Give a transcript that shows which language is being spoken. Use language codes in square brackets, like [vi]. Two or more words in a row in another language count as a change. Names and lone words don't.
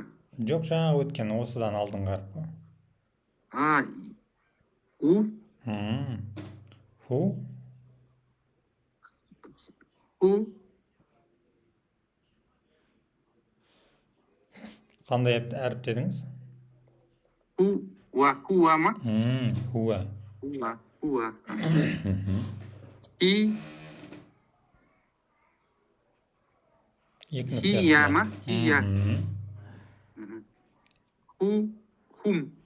[kk] Жоқ, жаңа өткен осыдан алдыңғы әріп. У. Ху. Ху. Қандай әріп дедіңіз? Ху. Хуа ма? Хуа. Хуа. Хи. Хия ма? Хия. Ху. Хум.